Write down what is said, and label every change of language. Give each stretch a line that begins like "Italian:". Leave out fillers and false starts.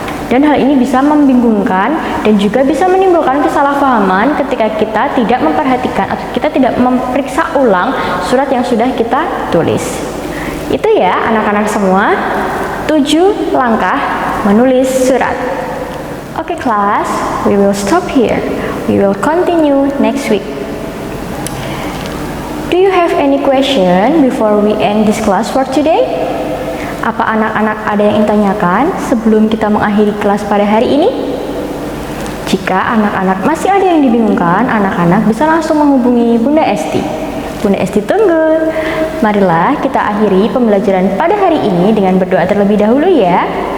Indonesian: Dan hal ini bisa membingungkan dan juga bisa menimbulkan kesalahpahaman ketika kita tidak memperhatikan atau kita tidak memeriksa ulang surat yang sudah kita tulis. Itu ya anak-anak semua, 7 langkah menulis surat. Oke kelas,
English: we will stop here. We will continue next week. Do you have any question before we end this class for today?
Indonesian: Apa anak-anak ada yang ingin tanyakan sebelum kita mengakhiri kelas pada hari ini? Jika anak-anak masih ada yang dibingungkan, anak-anak bisa langsung menghubungi Bunda Esti. Bunda Esti tunggu. Marilah kita akhiri pembelajaran pada hari ini dengan berdoa terlebih dahulu ya.